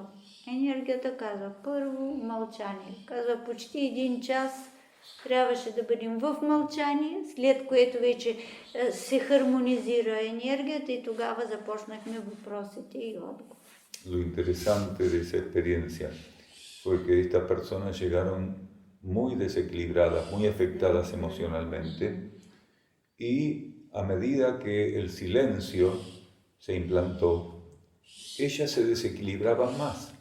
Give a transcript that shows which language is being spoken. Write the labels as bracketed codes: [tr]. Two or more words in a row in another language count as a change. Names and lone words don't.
[bg] Енергията казва, първо мълчание. Казва, почти 1 час трябваше да бъдем в мълчание, след което вече се хармонизира енергията и тогава започнахме въпросите и отговор. [es] Lo interesante de esa experiencia fue que estas personas llegaron muy desequilibradas, muy afectadas emocionalmente, y a medida que el silencio se implantó, ellas se desequilibraban más.